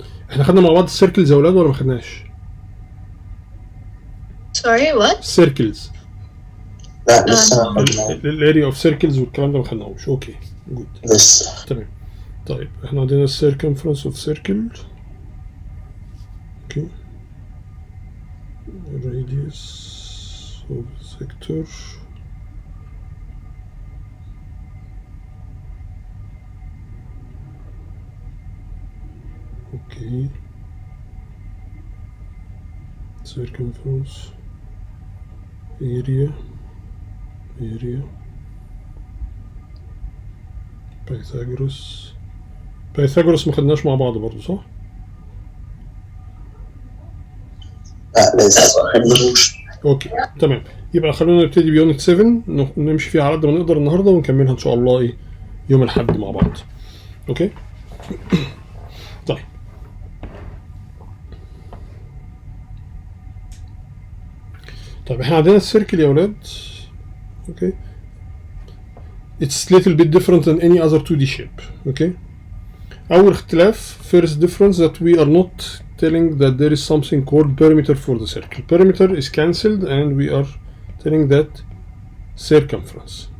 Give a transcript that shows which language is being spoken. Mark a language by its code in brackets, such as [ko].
[ar] احنا خدنا مع بعض السيركلز يا ولاد ولا ما خدناش؟ [en] Sorry, what? [ar] السيركلز. لا لسه ما خدناه. الاريا اوف سيركلز والكلام ده ما خدناهوش. [en] okay good [ar] لسه. تمام. طيب احنا عندنا السيركمفرنس اوف سيركل. [en] Okay radius of sector. Okay. Circumference. Area. [ar] Pythagoras ما خدناش مع بعض برضه صح؟ لا لسه ما خدناهوش. اوكي تمام. يبقى خلونا نبتدي بيونت 7 نمشي فيها على قد ما نقدر النهارده ونكملها ان شاء الله ايه يوم الاحد مع بعض. اوكي طيب احنا عندنا السيركل يا ولاد. [en] Okay it's little bit different than any other 2D shape. [ar] اوكي اول اختلاف [en] first difference that we are not telling that there is something called perimeter for the circle. Perimeter is cancelled and we are telling that circumference.